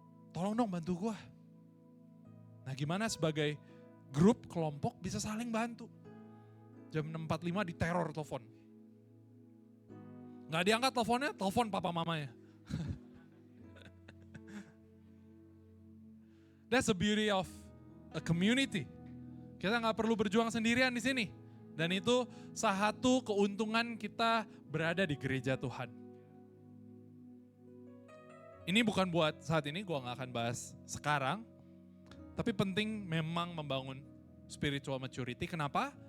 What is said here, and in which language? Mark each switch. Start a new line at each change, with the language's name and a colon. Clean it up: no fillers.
Indonesian: Tolong dong bantu gue. Nah gimana sebagai grup, kelompok bisa saling bantu. Jam 6.45 diteror telepon. Gak diangkat teleponnya, telepon papa mamanya.
English: That's the beauty of a community.
Indonesian: Kita gak perlu berjuang sendirian di sini. Dan itu salah satu keuntungan kita berada di gereja Tuhan. Ini bukan buat saat ini, gue gak akan bahas sekarang. Tapi penting memang membangun
English: spiritual maturity.
Indonesian: Kenapa?